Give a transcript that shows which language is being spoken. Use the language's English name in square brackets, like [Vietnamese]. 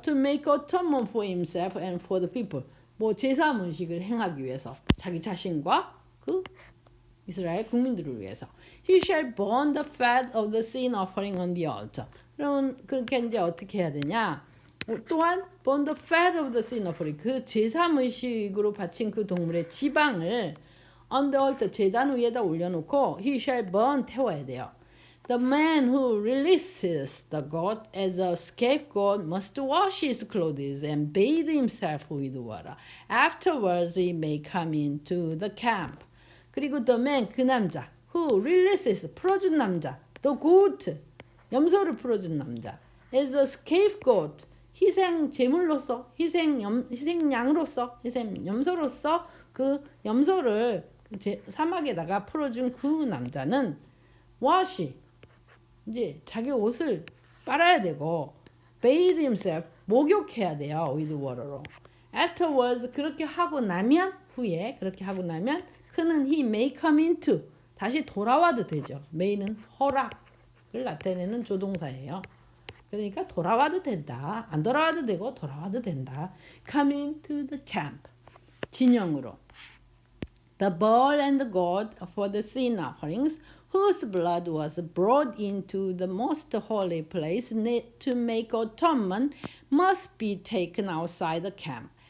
[English] To make atonement for himself and for the people. [Korean] 뭐 제사 문식을 행하기 위해서 자기 자신과 그 이스라엘 국민들을 위해서. [English] He shall burn the fat of the sin offering on the altar. [Korean] 그러면 그렇게 이제 어떻게 해야 되냐? 또한 [English] burn the fat of the sin offering [Korean] 그 제사 문식으로 바친 그 동물의 지방을 [English] on the altar [Korean] 제단 위에다 올려놓고 [English] he shall burn [Korean] 태워야 돼요. [English] The man who releases the goat as a scapegoat must wash his clothes and bathe himself with water. Afterwards he may come into the camp. [Korean] 그리고 [English] the man [Korean] 그 남자 [English] who releases [Korean] 풀어준 남자 [English] the goat [Korean] 염소를 풀어준 남자 [English] as a scapegoat [Korean] 희생 제물로서 희생 양으로서 희생 염소로서 그 염소를 사막에다가 풀어준 그 남자는 wash 이제 자기 옷을 빨아야 되고 [English] bathe himself [Korean] 목욕해야 돼요. [English] with water로. [Korean] afterwards 그렇게 하고 나면 후에 그렇게 하고 나면 그는 [English] he may come into [Korean] 다시 돌아와도 되죠. may는 허락을 나타내는 조동사예요. 그러니까 돌아와도 된다. 안 돌아와도 되고 돌아와도 된다. [English] come into the camp [Korean] 진영으로. [English] The bull and the goat for the sin offerings whose blood was brought into the most holy place to make atonement must be taken outside the camp.